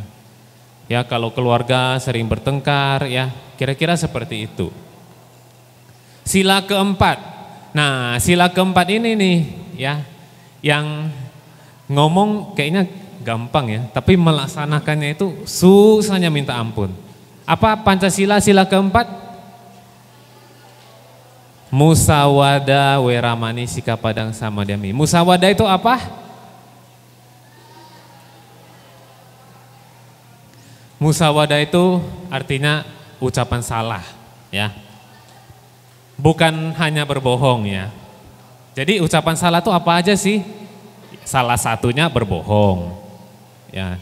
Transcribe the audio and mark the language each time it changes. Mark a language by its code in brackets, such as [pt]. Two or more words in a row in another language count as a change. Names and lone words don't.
[id] Ya kalau keluarga sering bertengkar ya, kira-kira seperti itu. Sila keempat. Nah, sila keempat ini nih ya, yang ngomong kayaknya gampang ya, tapi melaksanakannya itu susahnya minta ampun. Apa Pancasila sila keempat? [pi] Musawada, weramani, sikapadang, samadhyami. [id] Musawada itu apa? Musawada itu artinya ucapan salah, ya. Bukan hanya berbohong, ya. Jadi ucapan salah itu apa aja sih? Salah satunya berbohong, ya.